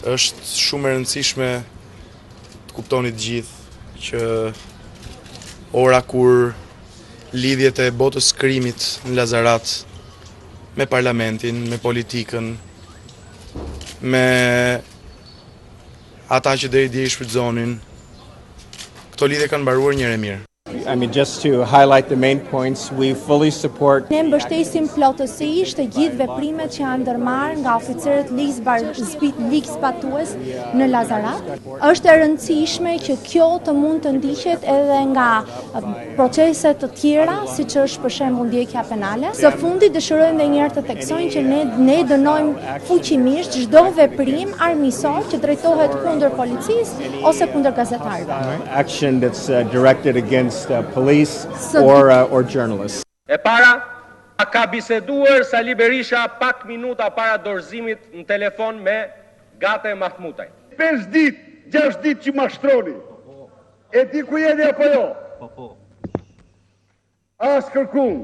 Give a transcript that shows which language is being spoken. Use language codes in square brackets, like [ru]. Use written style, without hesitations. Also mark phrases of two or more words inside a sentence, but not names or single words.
[sq] Është shumë e rëndësishme të kuptoni të gjithë që ora kur lidhjet e botës së krimit në Lazarat me parlamentin, me politikën, me ata që deri dje i shfrytëzonin, këto lidhje kanë mbaruar një herë mirë. [en] I mean, just to highlight the main points, we fully support. [sq] Ne mbështesim plotësisht të gjithë veprimet që janë ndërmarrë nga oficerët ligjzbatues në Lazarat. Është e rëndësishme që kjo të mund të ndiqet edhe nga procese të tjera, siç është për shembull ndjekja penale. Së fundi dëshirojmë edhe një herë të theksojmë që ne dënojmë fuqimisht çdo veprim armiqësor që drejtohet kundër policisë ose kundër gazetarëve. [en] Action that's directed against police or journalists. [sq] E para, ka biseduar Sali Berisha pak minuta para dorëzimit në telefon me Gate Mahmutaj. 5 ditë, 6 ditë që mashtroni. E di ku jeni apo jo? As kërkum.